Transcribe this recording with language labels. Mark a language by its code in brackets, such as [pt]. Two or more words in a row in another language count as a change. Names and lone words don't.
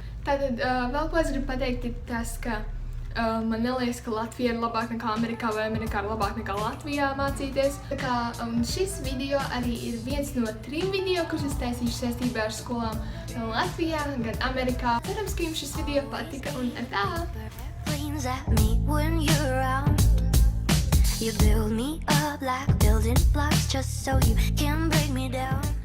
[lv] Tātad vēl ko es gribu pateikt ir tas, ka man neliekas, ka Latvija ir labāk nekā Amerikā vai Amerikā ir labāk nekā Latvijā mācīties. Tā kā šis video arī ir viens no 3 video, kurus es taisīšu saistībā ar skolām gan Latvijā, gan Amerikā. Cerams, ka jums šis video patika un tā! [en] At me when you're around. You build me up like building blocks just so you can break me down.